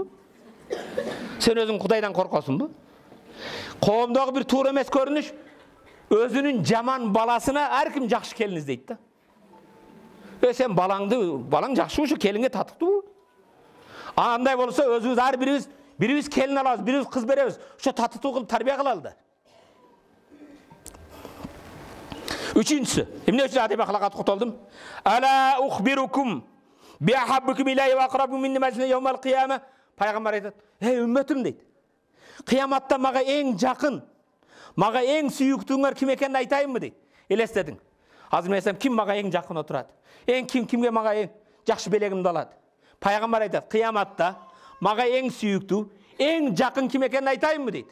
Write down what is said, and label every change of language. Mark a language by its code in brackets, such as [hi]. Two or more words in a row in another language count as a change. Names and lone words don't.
[ky] Сен өзүң Кудайдан коркосунбу? Коомдогу бир туура эмес көрүнүш, өзүнүн жаман баласына ар ким жакшы келин издейт да. Сен балаң жакшы ушу, келиңе татыктуу. Андай болсо өзүбүз ар бирибиз келин алабыз, бирибиз кыз беребиз. Ошо татыктуу кылып тарбия кылалы да. Үчүнчүсү, эмне үчүн адеп ахлакка токтолдум? [ar] ألا أخبركم بأحبكم إلي وأقربكم مني مجلسا يوم القيامة. [ky] Пайгамбар айтат: үммөтүм дейт. Кыяматта мага эң жакын, мага эң сүйүктүүңөр ким экенин айтайынбы дейт. Элестедиң. Азыр мен айтсам, ким мага эң жакын отурат? Кимге мага эң жакшы белегимди алат? Пайгамбар айтат: кыяматта мага эң сүйүктүү, эң жакын ким экенин айтайынбы дейт.